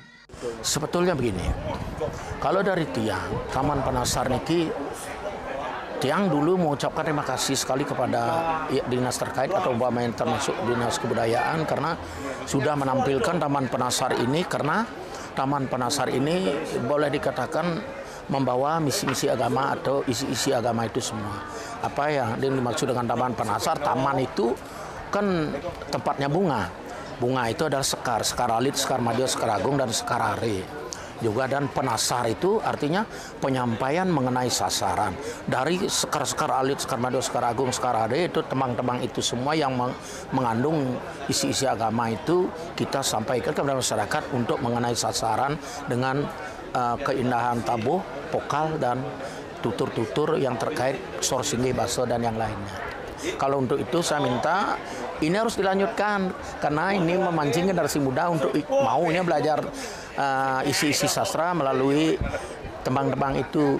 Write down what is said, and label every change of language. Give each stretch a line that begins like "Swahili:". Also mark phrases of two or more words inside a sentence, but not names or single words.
Indonesian: Sebetulnya begini, kalau dari Tiang, Taman Penasar niki, Tiang dulu mengucapkan terima kasih sekali kepada dinas terkait atau umpamanya termasuk dinas kebudayaan karena sudah menampilkan Taman Penasar ini, karena Taman Penasar ini boleh dikatakan membawa misi-misi agama atau isi-isi agama itu semua. Apa yang dimaksud dengan Taman Penasar? Taman itu kan tempatnya bunga. Bunga itu adalah sekar, sekar alit, sekar madya, sekar agung, dan sekar are. Juga dan penasar itu artinya penyampaian mengenai sasaran. Dari sekar-sekar alit, sekar madya, sekar agung, sekar are itu tembang-tembang itu semua yang mengandung isi-isi agama itu kita sampaikan kepada masyarakat untuk mengenai sasaran dengan keindahan tabuh, vokal, dan tutur-tutur yang terkait sorsinggi, baso, dan yang lainnya. Kalau untuk itu saya minta ini harus dilanjutkan karena ini memancing generasi muda untuk maunya belajar isi-isi sastra melalui tembang-tembang itu.